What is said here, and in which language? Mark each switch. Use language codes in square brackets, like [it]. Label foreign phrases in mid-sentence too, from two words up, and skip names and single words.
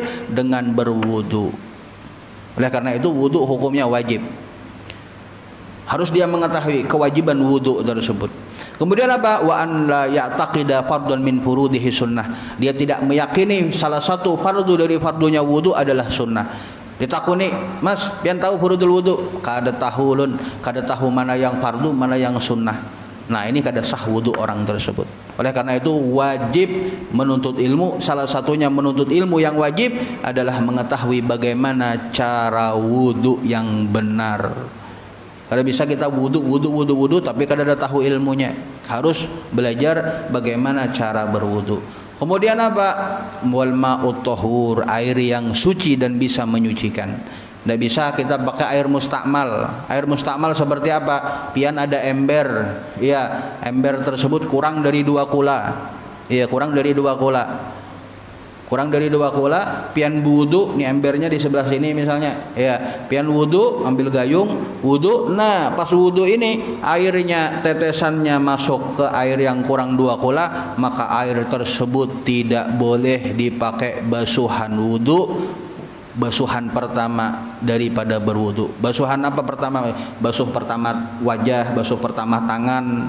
[id] Dengan berwudu. Oleh karena itu wudu hukumnya wajib. Harus dia mengetahui kewajiban wudu tersebut. Kemudian apa? [ar] وأن لا يعتقد فرضا من فروضه سنة. [id] Dia tidak meyakini salah satu fardu dari fardunya wudu adalah sunnah. [bjn] Ditakuni, Mas, pian tahu [ar] فروض الوضوء? [bjn] Kada tahu lun, kada tahu mana yang fardu, mana yang sunnah. [id] Nah, ini kada sah wudu orang tersebut. Oleh karena itu wajib menuntut ilmu. Salah satunya menuntut ilmu yang wajib adalah mengetahui bagaimana cara wudu yang benar. Kada bisa kita wudu tapi kada ada tahu ilmunya. Harus belajar bagaimana cara berwudu. Kemudian apa? [ar] والماء الطهور, [id] air yang suci dan bisa menyucikan. Tidak bisa kita pakai air mustakmal. Air mustakmal seperti apa? Pian ada ember, ya, ember tersebut kurang dari 2 kula. Iya, kurang dari 2 kula. Kurang dari 2 kula, pian wudu, nih embernya di sebelah sini misalnya. Ya, pian wudu, ambil gayung, wudu. Nah, pas wudu ini airnya, tetesannya masuk ke air yang kurang 2 kula, maka air tersebut tidak boleh dipakai basuhan wudu. Basuhan pertama daripada berwudu. Basuhan apa pertama? Basuh pertama wajah, basuh pertama tangan.